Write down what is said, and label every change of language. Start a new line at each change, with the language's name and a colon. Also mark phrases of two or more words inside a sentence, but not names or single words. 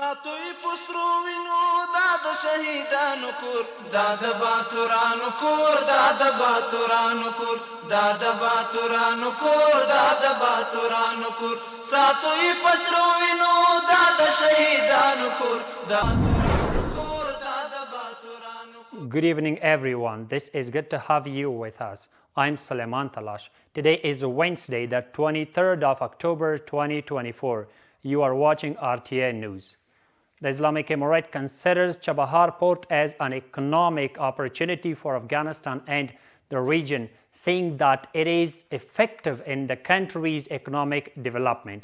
Pashto: ساتوی پسرو وینو دا د شهیدانو کور دا د باتورانو کور دا د باتورانو کور دا د باتورانو کور دا د باتورانو کور ساتوی پسرو وینو دا د شهیدانو کور دا
English: Good evening, everyone. This is good to have you with us. I'm Suleiman Talash. Today is Wednesday, the 23rd of October, 2024. You are watching RTA News. The Islamic Emirate considers Chabahar port as an economic opportunity for Afghanistan and the region, saying that it is effective in the country's economic development.